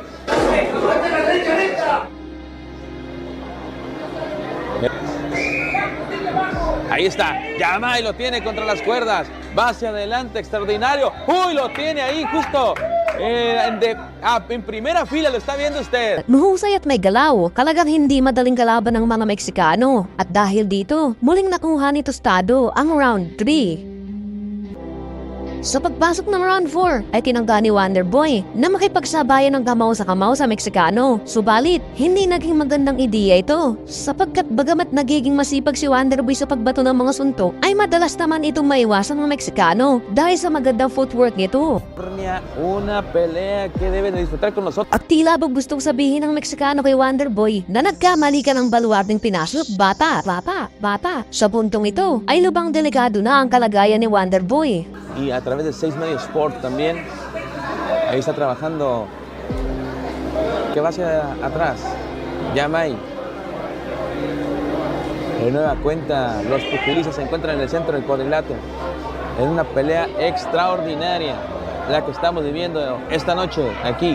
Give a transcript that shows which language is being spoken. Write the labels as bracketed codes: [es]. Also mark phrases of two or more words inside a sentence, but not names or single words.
[es] Ahí está, Yamai lo tiene contra las cuerdas, va hacia adelante, extraordinario. Uy, lo tiene ahí justo en primera fila, lo está viendo usted. [tl] Mahusay at may galaw, talagang hindi madaling kalaban ng mga Meksikano. At dahil dito, muling nakuha ni Tostado ang round 3. Sa pagpasok ng round 4 ay tinangga ni Wonderboy na makipagsabayan ng kamao sa Meksikano. Subalit, hindi naging magandang ideya ito sapagkat bagamat nagiging masipag si Wonderboy sa pagbato ng mga suntok ay madalas naman itong maiwasan ng Meksikano dahil sa magandang footwork nito. [es] Una pelea que debe de disfrutar con nosotros. [tl] At tila ba gustong sabihin ng Meksikano kay Wonderboy na nagkamali ka ng baluarding pinasok, bata. Sa puntong ito ay lubang delikado na ang kalagayan ni Wonderboy. [es] Y a través de 6 Media Sport también. Ahí está trabajando. Que va hacia atrás. Yamai. De nueva cuenta, los pugilistas se encuentran en el centro del cuadrilátero. En una pelea extraordinaria, la que estamos viviendo esta noche aquí.